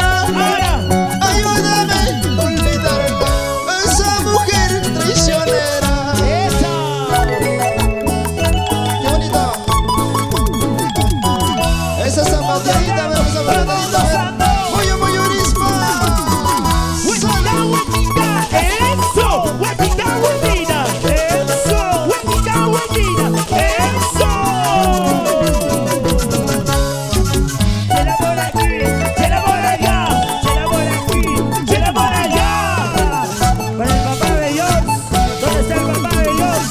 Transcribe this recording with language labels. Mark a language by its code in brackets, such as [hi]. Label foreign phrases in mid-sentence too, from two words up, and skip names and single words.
[es] Ahora, Ayúdame a olvidarla. Esa mujer traicionera. esa. Qué bonito. Esa zapatita, esa zapatita. Muy, muy urisma. Huequita, huequita, eso. Huequita, huequita, eso. Huequita, huequita, eso. Chela por aquí, chela por allá, chela por aquí, chela por allá. Para el papá de George, ¿dónde está el papá de George?